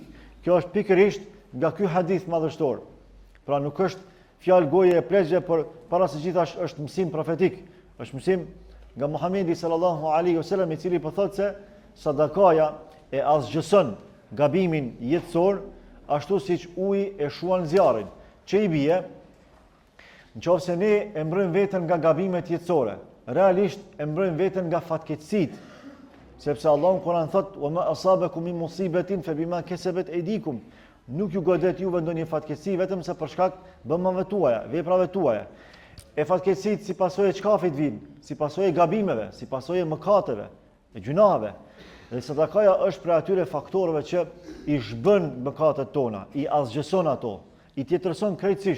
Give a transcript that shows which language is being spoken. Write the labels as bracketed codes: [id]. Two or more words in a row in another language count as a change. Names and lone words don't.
[sq] Kjo është pikërisht nga ky hadith madhështor. Pra nuk është fjalë goje e pleqve, por para se gjithash është mësim profetik, është mësim nga Muhamedi [ar] صلى الله عليه وسلم, [sq] i cili po thotë se sadakaja e asgjëson gabimin jetësor, ashtu siç uji e shuan zjarrin. Që i bie, nëse ne e mbrojmë veten nga gabimet jetësore, realisht e mbrojmë veten nga fatkeqësit, sepse Allahu në Kur'an thotë: [ar] "وما أصابكم من مصيبة فبما كسبت أيديكم." [sq] Nuk ju godet juve ndonjë fatkeqësi vetëm se për shkak bëmave tuaja, veprave tuaja. E fatkeqësit si pasojë çkafit vijnë, si pasojë gabimeve, si pasojë mëkateve, e gjunave. Dhe sadakaja është për atyre faktorëve që i zhbën mëkatet tona, i asgjëson ato, i tjetërson krejtësisht.